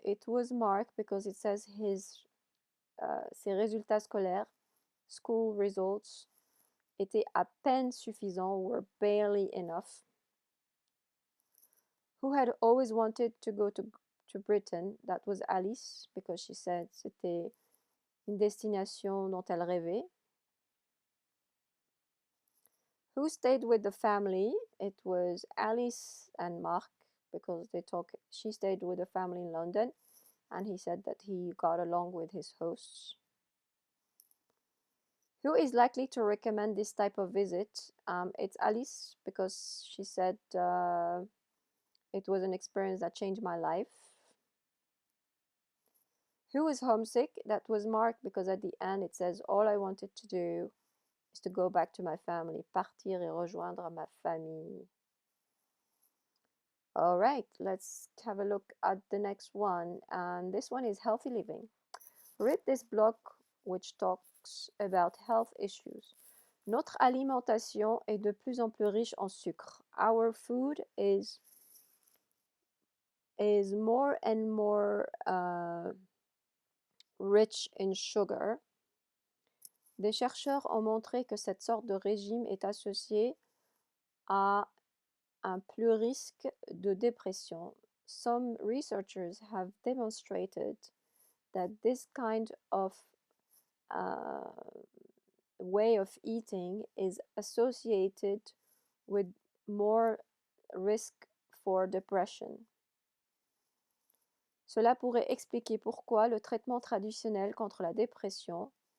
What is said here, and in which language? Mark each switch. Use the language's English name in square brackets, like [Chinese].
[English] It was Mark because it says [French] ses résultats scolaires, [English] school results, [French] étaient à peine suffisants, [English] were barely enough. Who had always wanted to go to Britain? That was Alice because she said [French] c'était une destination dont elle rêvait. [English] Who stayed with the family? It was Alice and Mark because she stayed with the family in London and he said that he got along with his hosts. Who is likely to recommend this type of visit? It's Alice because she said it was an experience that changed my life. Who is homesick? That was Mark because at the end it says all I wanted to do is to go back to my family, [French] partir et rejoindre ma famille. [English] All right, let's have a look at the next one. And this one is healthy living. Read this blog which talks about health issues. [French] Notre alimentation est de plus en plus riche en sucre. [English] Our food is more and more rich in sugar. [French] Des chercheurs ont montré que cette sorte de régime est associé à un plus risque de dépression. [English] Some researchers have demonstrated that this kind of way of eating is associated with more risk for depression. [French] Cela pourrait expliquer pourquoi le traitement traditionnel contre la dépression.